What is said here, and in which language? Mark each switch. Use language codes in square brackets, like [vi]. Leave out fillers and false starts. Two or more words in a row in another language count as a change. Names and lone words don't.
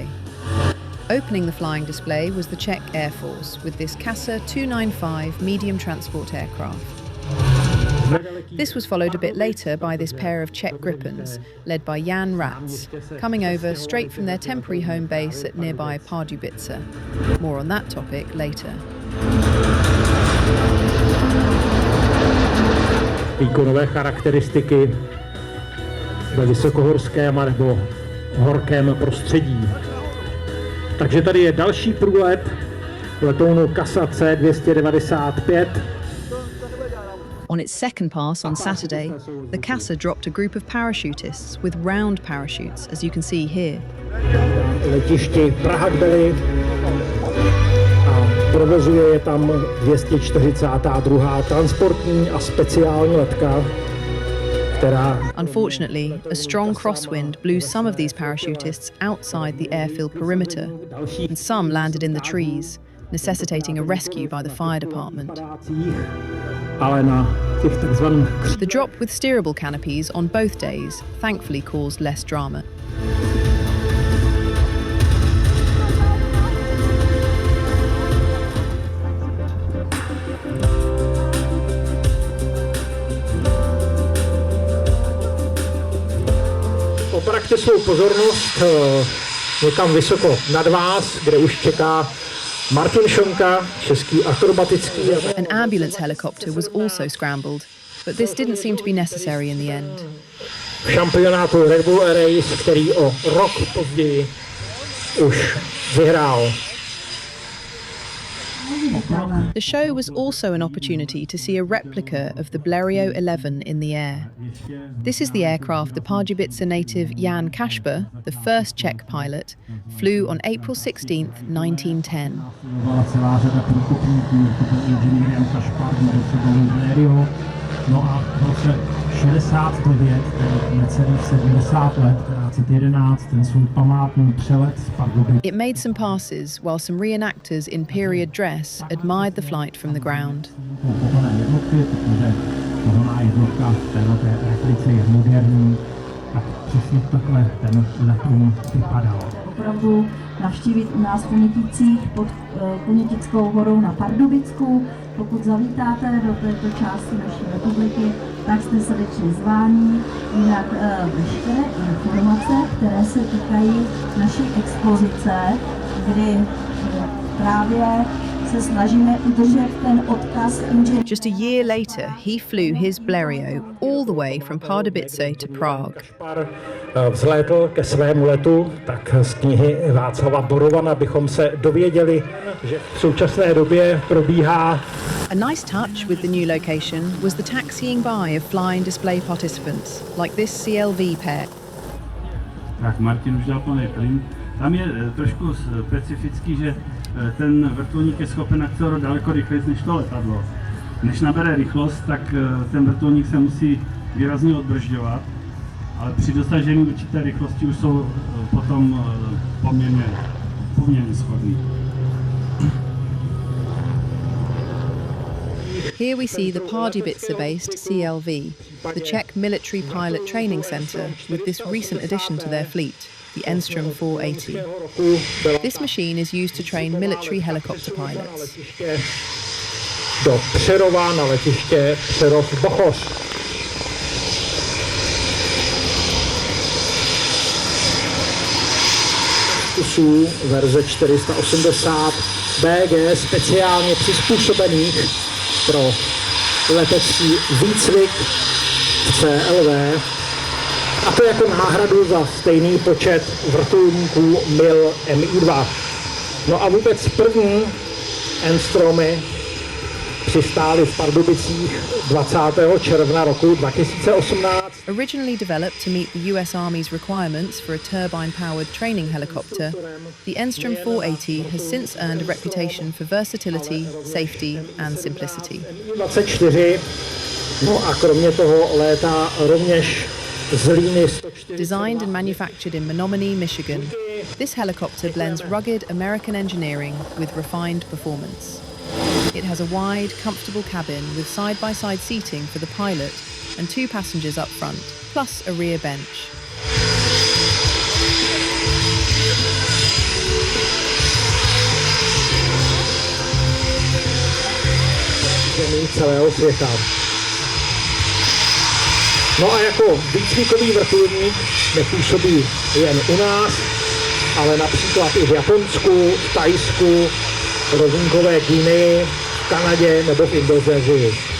[en] Opening the flying display was the Czech Air Force with this CASA 295 medium transport aircraft. This was followed a bit later by this pair of Czech Gripens, led by Jan Ratz, coming over straight from their temporary home base at nearby Pardubice. More on that topic later. [cs] Výkonové charakteristiky ve vysokohorském nebo horkém prostředí. Takže tady je další průlet letounu CASA C295. [en] On its second pass on Saturday, the CASA dropped a group of parachutists with round parachutes, as you can see here. [cs] Letišti Praha-Kbely a provozuje je tam 242. transportní a speciální letka, která... [en] Unfortunately, a strong crosswind blew some of these parachutists outside the airfield perimeter, and some landed in the trees, necessitating a rescue by the fire department. [cs] Ale na těch takzvaných... [en] The drop with steerable canopies on both days thankfully caused less drama. [cs] Obraťte svou pozornost někam vysoko nad vás, kde už čeká Martin Šonka, český akrobatický. [en] An ambulance helicopter was also scrambled, but this didn't seem to be necessary in the end. [cs] V šampionátu Red Bull Air Race, který o rok později už vyhrál. [en] The show was also an opportunity to see a replica of the Blériot 11 in the air. This is the aircraft the Pardubice native Jan Kasper, the first Czech pilot, flew on April 16th, 1910. [cs] Celá řada průkopníků, to byl inženýr Jan Kašpar, no a v roce 69, necelých 70 let, 11, ten svůj památný přelet z Pardubic. [en] It made some passes while some reenactors in period dress admired the flight from the ground. [cs] Pohonné jednotky, protože pohonná jednotka téhleté replice je moderní, tak přesně takhle ten letoun vypadal. Opravdu navštívit u nás v Koněticích pod Konětickou horou na Pardubicku. Pokud zavítáte do této části naší republiky, tak jste srdečně zváni. Jinak veškeré informace, které se týkají naší expozice, kdy právě se snažíme udržet ten odkaz inženýra. [en] Just a year later, he flew his Blériot all the way from Pardubice to Prague. [cs] Kašpar vzlétl ke svému letu, tak z knihy Václava Borovana bychom se dověděli, že v současné době probíhá. [en] A nice touch with the new location was the taxiing by of flying display participants, like this CLV pair. [cs] Tak Martin už dal plný plyn. Tam je trošku specifický, že ten vrtulník je schopen akcelerovat daleko rychleji než to letadlo. Než nabere rychlost, tak ten vrtulník se musí výrazně odbržďovat, ale při dosažení určité rychlosti už jsou potom poměrně shodný. [en] Here we see the Pardubice-based CLV, the Czech Military Pilot Training Centre, with this recent addition to their fleet, the Enstrom 480. This machine is used to train military helicopter pilots. [cs] Do Přerova na letiště Přerov-Bochoř. Kusů verze 480 BG speciálně přizpůsobených pro letecký výcvik CLV, a to jako náhradu za stejný počet vrtulníků MIL Mi-2. No a vůbec první N-stromy přistály v Pardubicích 20. června roku 2018. [en] Originally developed to meet the US Army's requirements for a turbine-powered training helicopter, the Enstrom 480 has since earned a reputation for versatility, safety and simplicity. [cs] 24, no a kromě toho létá rovněž z Líny 104. [en] Designed and manufactured in Menominee, Michigan, this helicopter blends rugged American engineering with refined performance. It has a wide, comfortable cabin with side-by-side seating for the pilot and 2 passengers up front, plus a rear bench. [cs] Zemí celého světa. No a jako výcvikový vrtulník nepůsobí jen u nás, ale například i v Japonsku, v Thajsku, Rozinkové Guinei, v Kanadě nebo v Indonésii.